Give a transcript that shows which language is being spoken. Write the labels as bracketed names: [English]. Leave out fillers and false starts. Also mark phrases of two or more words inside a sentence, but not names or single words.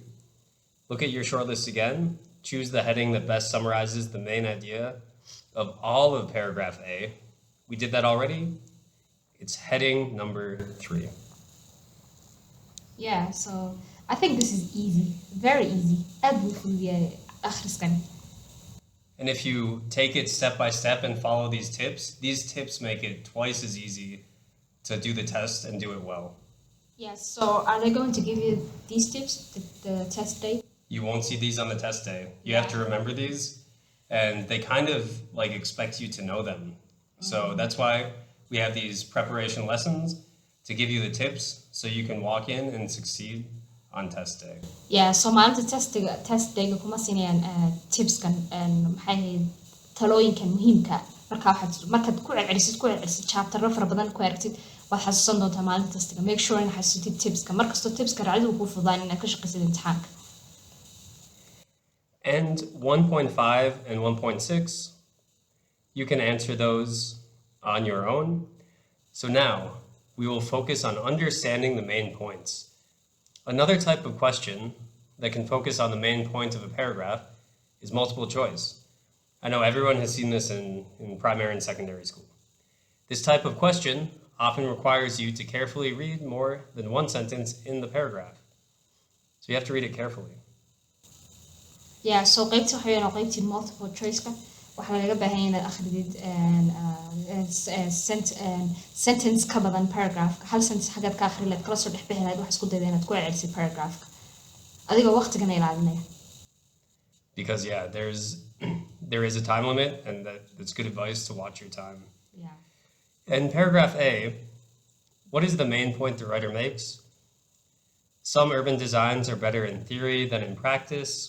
[English] Look at your shortlist again, choose the heading that best summarizes the main idea of all of paragraph A. We did that already. It's heading number 3. Yeah, so I think this is easy, very easy. [Somali] Aad buu fududeeyay akhriskan. [English] And if you take it step by step and follow these tips make it twice as easy to do the test and do it well. Yes, so are they going to give you these tips, the test day? You won't see these on the test day. You have to remember these, and they kind of like expect you to know them. So that's why we have these preparation lessons to give you the tips so you can walk in and succeed on test day. [Somali] Yeah, so maalinta [English] test day [Somali] kuma siinayaan tipskan maxay ahayd talooyinkan muhiimka markaad ku celcelisid chapterro fara badan ku aragtid waad xasuusan doontaa maalinta testiga. Make sure in xasuusatid tipska markastoo tipska raacid uu kuu fududaan inaad ka shaqaysid imtixaanka. [English] And 1.5 and 1.6, you can answer those on your own. So now we will focus on understanding the main points. Another type of question that can focus on the main point of a paragraph is multiple choice. I know everyone has seen this in primary and secondary school. This type of question often requires you to carefully read more than one sentence in the paragraph. So you have to read it carefully. [Somali] Yeah, so qaybta waxa weeyaan qaybtii [English] multiple choice- [Somali] ka waxaa lagaga baahan yahay inaad akhridid sentence ka badan paragraph. Hal sentence xaggaad ka akhri lahayd kala soo dhex bixi lahayd wax isku dayda inaad ku celcelisid paragraph-ka adigoo waqtigana ilaalinaya. [English] Because there is a time limit, and that's good advice to watch your time. Yeah. In paragraph A, what is the main point the writer makes? Some urban designs are better in theory than in practice.